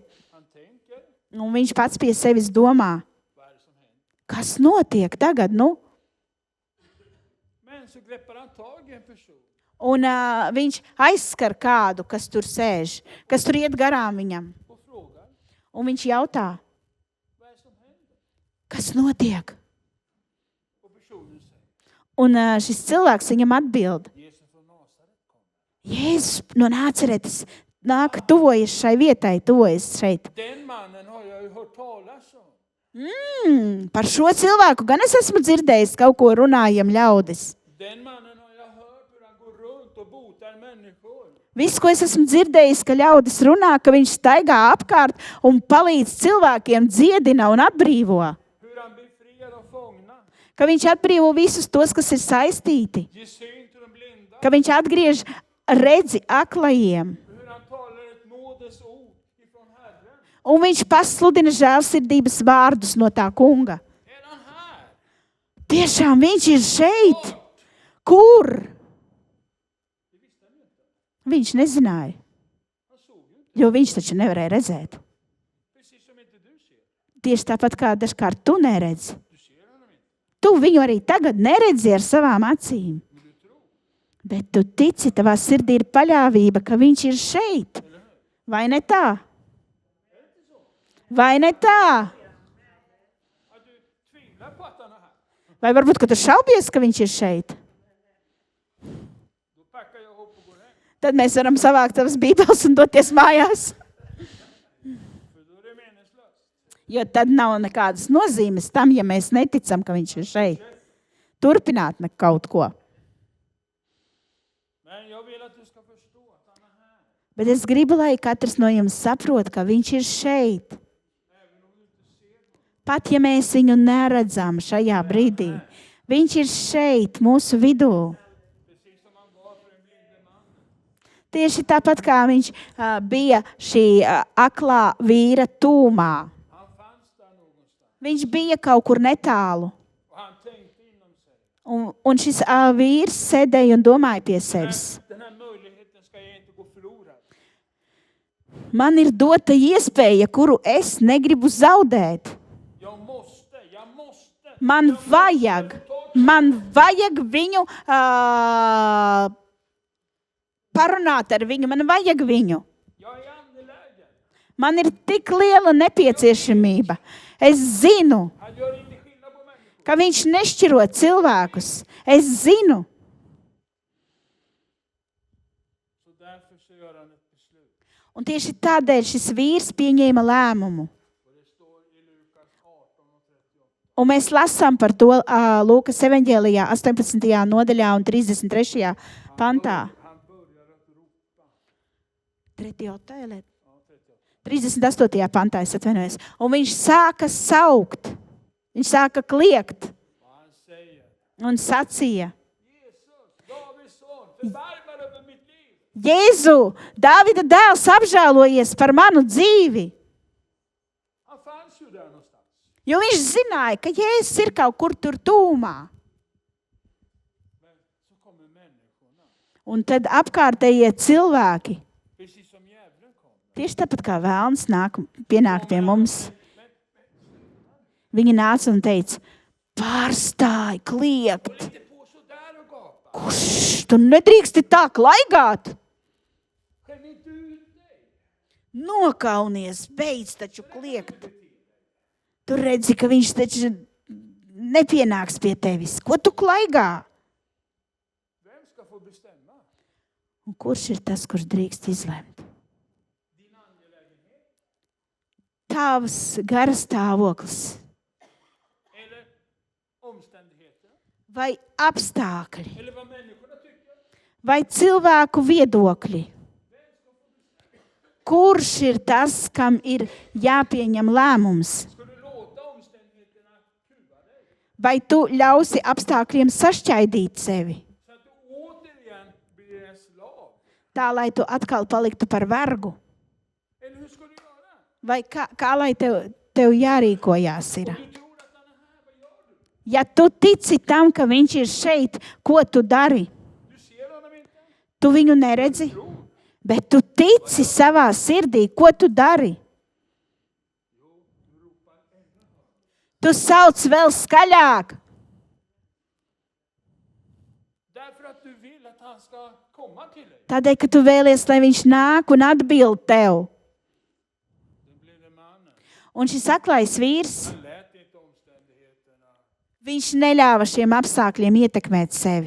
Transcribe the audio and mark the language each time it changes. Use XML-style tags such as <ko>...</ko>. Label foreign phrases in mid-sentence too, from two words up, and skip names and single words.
<sv>Han tänker,</sv> <lv>Un viņš pats pie sevis domā,</lv> <sv>vad är det som händer?</sv> <lv>kas notiek tagad, nu?</lv> <sv>Men så greppar han tag i en person.</sv> <lv>Un viņš aizskar kādu, kas tur sēž, kas tur iet garām viņam.</lv> <sv>Och frågar,</sv> <lv>Un viņš jautā,</lv> <sv>vad är det som händer?</sv> <lv>kas notiek?</lv> <sv>Och personen säger,</sv> <lv>Un šis cilvēks viņam atbild,</lv> <sv>Jesus från Nasaret kommer.</sv> <lv>Jēzus no Nāceretes nāk, tuvojas šai vietai, tuvojas šeit.</lv> <sv>Den mannen har jag ju hört talas om.</sv> <lv>Par šo cilvēku gan es esmu dzirdējis, kaut ko runājam ļaudis.</lv> <sv>Den mannen har jag hört hur han går runt och botar människor.</sv> <lv>Viss, ko es esmu dzirdējis, ka ļaudis runā, ka viņš staigā apkārt un palīdz cilvēkiem, dziedina un atbrīvo.</lv> <sv>Hur han befriar de fångna.</sv> <lv>Ka viņš atbrīvo visus tos, kas ir saistīti.</lv> <sv>Ger syn till de blinda.</sv> <lv>Ka viņš atgriež redzi aklajiem.</lv> <sv>Hur han talar ett nådens ord ifrån Herren.</sv> <lv>Un viņš pasludina žēlsirdības vārdus no tā kunga.</lv> <sv>Är han här?</sv> <lv>Tiešām viņš ir šeit.</lv> <sv>Bort.</sv> <lv>Kur?</lv> <sv>Det visste han ju inte.</sv> <lv>Viņš nezināja,</lv> <sv>Han såg ju inte.</sv> <lv>jo viņš taču nevarēja redzēt.</lv> <sv>Precis som inte du ser.</sv> <lv>Tieši tāpat kā dažkārt tu neredzi.</lv> <sv>Du ser honom inte.</sv> <lv>Tu viņu arī tagad neredzi ar savām acīm.</lv> <sv>Men du tror.</sv> <lv>Bet tu tici, tavā sirdī ir paļāvība, ka viņš ir šeit. Vai ne tā? Vai ne tā?</lv> <sv>Att du tvivlar på att han är här.</sv> <lv>Vai varbūt, ka tu šaubies, ka viņš ir šeit?</lv> <sv>Då packar jag ihop och går hem.</sv> <lv>Tad mēs varam savākt tavas bībeles un doties mājās.</lv> <sv>För då är det meningslöst.</sv> <lv>Jo tad nav nekādas nozīmes tam, ja mēs neticam, ka viņš ir šeit. Turpināt kaut ko.</lv> <sv>Men jag vill att du ska förstå att han är här.</sv> <lv>Bet es gribu, lai katrs no jums saprot, ka viņš ir šeit.</lv> <sv>Även om du inte ser honom.</sv> <lv>Pat ja mēs viņu neredzam šajā brīdī, viņš ir šeit, mūsu vidū.</lv> <sv>Precis som han var för den blinde mannen.</sv> <lv>Tieši tāpat kā viņš bija šī aklā vīra tūmā.</lv> <sv>Han fanns där någonstans.</sv> <lv>Viņš bija kaut kur netālu.</lv> <sv>Och han tänkte inom sig.</sv> <lv>Un šis vīrs sēdēja un domāja pie sevis.</lv> <sv>Den här möjligheten ska jag inte gå förlorad.</sv> <lv>Man ir dota iespēja, kuru es negribu zaudēt.</lv> <sv>Jag måste.</sv> <lv>Man vajag viņu parunāt ar viņu, man vajag viņu.</lv> <sv>Jag är angelägen.</sv> <lv>Man ir tik liela nepieciešamība. Es zinu,</lv> <sv>Han gör inte skillnad på människor.</sv> <lv>ka viņš nešķiro cilvēkus. Es zinu.</lv> <sv>Så därför så gör han ett beslut.</sv> <lv>Un tieši tādēļ šis vīrs pieņēma lēmumu.</lv> <sv>Och det står i Lukas 18:38.</sv> <lv>Un mēs lasām par to Lūkas evaņģēlijā 18. nodaļā un 33. pantā.</lv> <sv>Han börjar att ropa.</sv> <lv>38. pantā, es atvainojos. Un viņš sāka saukt. Viņš sāka kliegt</lv> <sv>Och han säger,</sv> <lv>un sacīja:</lv> <sv>Jesus, Davids son, förbarma dig över mitt liv.</sv> <lv>Jēzu, Dāvida dēls, apžēlojies par manu dzīvi.</lv> <sv>Han fanns ju där någonstans.</sv> <lv>Jo viņš zināja, ka Jēzus ir kaut kur tur tūmā.</lv> <sv>Men så kommer människorna.</sv> <lv>Un tad apkārtējie cilvēki,</lv> <sv>Precis som djävulen kommer.</sv> <lv>tieši tāpat kā vēlns pienāk pie mums, viņi nāca un teica: pārstāj kliegt.</lv> <sv>Håll inte på så där och gapa.</sv> <lv>Kurš, tu nedrīksti tā klaigāt?</lv> <sv>Skäm inte ut dig.</sv> <lv>Nokaunies, beidz taču kliegt. Tu redzi, ka viņš taču nepienāks pie tevis. Ko tu klaigā?</lv> <sv>Vem ska få bestämma?</sv> <lv>Un kurš ir tas, kurš drīkst izlemt?</lv> <sv>Din angelägenhet?</sv> <lv>Tavs garas stāvoklis</lv> <sv>Eller omständigheter?</sv> <lv>vai apstākļi</lv> <sv>Eller vad människorna tycker?</sv> <lv>vai cilvēku viedokļi? kurš ir tas, kam ir jāpieņem lēmums?</lv> <sv>Ska du låta omständigheterna kuva dig?</sv> <lv>Vai tu ļausi apstākļiem sašķaidīt sevi,</lv> <sv>Så att du återigen blir en slav?</sv> <lv>tā lai tu atkal paliktu par vergu?</lv> <sv>Eller hur ska du göra?</sv> <lv>Vai kā lai tev jārīkojās ir?</lv> <sv>Du tror att han är här, vad gör du?</sv> <lv>Ja tu tici tam, ka viņš ir šeit, ko tu dari?</lv> <sv>Du ser honom inte.</sv> <lv>Tu viņu neredzi, bet tu tici savā sirdī, ko tu dari? Tu sauc vēl skaļāk,</lv> <sv>Därför att du vill att han ska komma till dig.</sv> <lv>tādēļ, ka tu vēlies, lai viņš nāk un atbild tev.</lv> <sv>Då blev det mannen.</sv> <lv>Un šis aklais vīrs,</lv> <sv>Han lät inte omständigheterna.</sv> <lv>viņš neļāva šiem apstākļiem ietekmēt sevi.</lv>